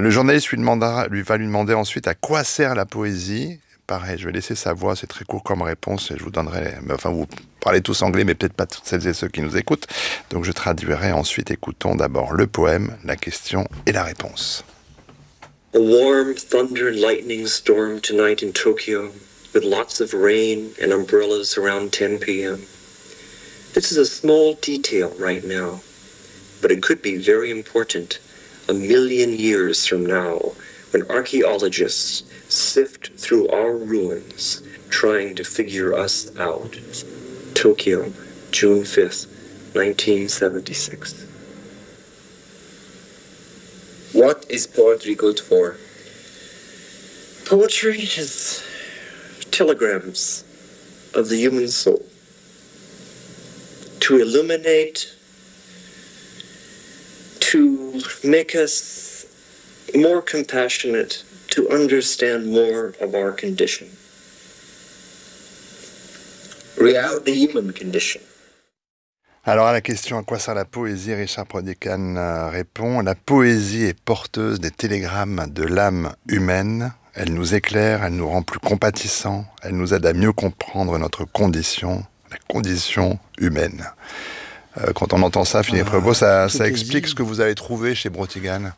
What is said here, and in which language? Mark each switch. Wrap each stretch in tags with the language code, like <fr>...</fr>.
<fr>Le journaliste lui demandera ensuite à quoi sert la poésie. Pareil, je vais laisser sa voix, c'est très court comme réponse, et je vous donnerai... Enfin, vous parlez tous anglais, mais peut-être pas toutes celles et ceux qui nous écoutent. Donc je traduirai ensuite. Écoutons d'abord le poème, la question et la réponse.</fr> <en>A warm thunder lightning storm tonight in Tokyo, with lots of rain and umbrellas around 10 p.m. This is a small detail right now. But it could be very important a million years from now when archaeologists sift through our ruins trying to figure us out. Tokyo, June 5th, 1976. What is poetry good for? Poetry is telegrams of the human soul to illuminate, to make us more compassionate, to understand more of our condition. Reality, the human condition.</en> <fr>Alors à la question « À quoi sert la poésie ?», Richard Brautigan répond « La poésie est porteuse des télégrammes de l'âme humaine. Elle nous éclaire, elle nous rend plus compatissants, elle nous aide à mieux comprendre notre condition, la condition humaine. » Quand on entend ça, Philippe Rebaud, ça explique ce que vous avez trouvé chez Brautigan.</fr>